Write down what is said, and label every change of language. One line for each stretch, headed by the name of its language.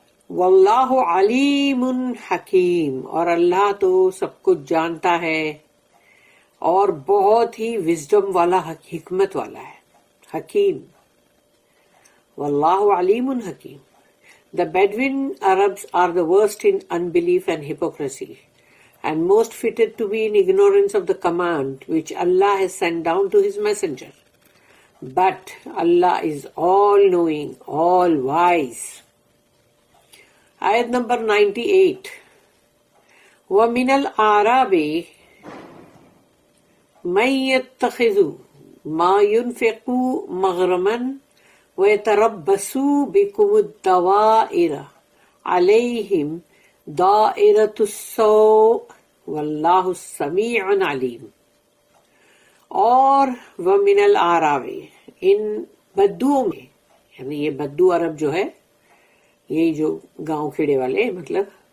Arabic: واللہ علیم حکیم،
Urdu: اور اللہ تو سب کچھ جانتا ہے اور بہت ہی وزڈم والا، حکمت والا ہے، حکیم۔
English: واللہ علیم حکیم۔ The Bedouin Arabs are the worst in unbelief and hypocrisy, and most fitted to be in ignorance of the command which Allah has sent down to His messenger. But Allah is all-knowing, all-wise. Ayat number 98.
Arabic: وَمِنَ الْأَعْرَابِ مَن يَتَّخِذُ مَا يُنْفِقُ مَغْرَمًا وَيَتَرَبَّصُوا بِكُمُ الدَّوَائِرَ عَلَيْهِمْ دَائِرَةُ السَّوْءِ وَاللَّهُ السَّمِيعُ عَلِيمٌ۔ اور وَمِنَ الْأَعْرَابِ،
Urdu: ان بدوؤں میں، یعنی یہ بدو عرب جو ہے، یہ جو گاؤں کھیڑے والے مطلب